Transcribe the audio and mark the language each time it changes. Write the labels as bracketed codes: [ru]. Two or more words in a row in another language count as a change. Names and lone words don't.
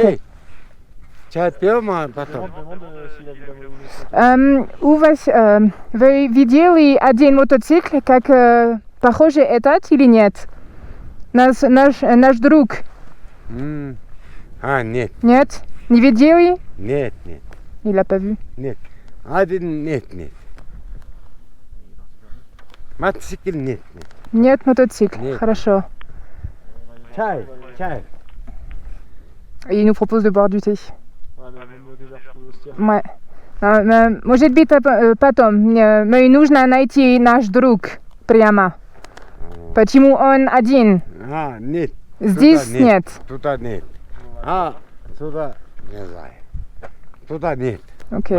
[ru] Эй, чай пьем, а потом? У вас вы видели один мотоцикл, как похоже этот или нет? Наш друг. А, нет, Нет? Не видели? нет, нет, [fr] Il l'a pas vu. [ru] нет. Один нет, нет. Мотоцикл нет, нет. Нет мотоцикл. Нет. Хорошо. Чай, чай. [fr] Et il nous propose de boire du thé. Ouais. [ru] Может быть, потом. Мне нужно найти наш друг прямо. Почему он один? А, нет. Здесь Туда нет. Туда нет. А, туда не знаю. Туда нет. Окей.